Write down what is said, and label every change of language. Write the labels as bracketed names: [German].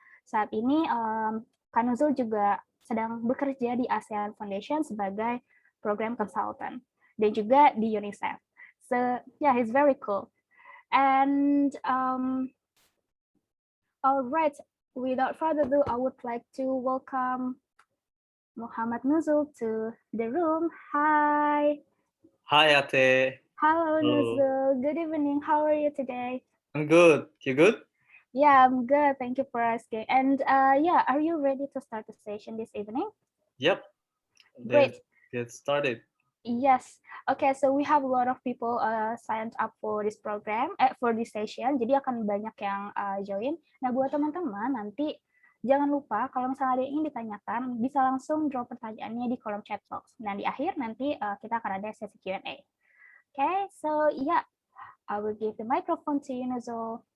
[Indonesian] Saat ini Kak Nuzul juga sedang bekerja di ASEAN Foundation sebagai [English] program consultant [Indonesian] dan juga di UNICEF. [English] So yeah, he's very cool. And all right, without further ado, I would like to welcome Muhammad Nuzul to the room. Hi. Hi, Ate. Hello, Hello. Nuzul. Good evening. How are you today? I'm good. You good? Yeah, I'm good. Thank you for asking. And yeah, are you ready to start the session this evening? Yep. Great. Let's get started. Yes. Okay, so we have a lot of people signed up for this program, for this session. [Indonesian] Jadi akan banyak yang join. Nah, buat teman-teman nanti jangan lupa kalau misalnya ada yang ingin ditanyakan, bisa langsung drop pertanyaannya di kolom chat box. Nah, di akhir nanti kita akan ada sesi Q&A. [English] Okay, so yeah, I will give the microphone to you, Nuzul.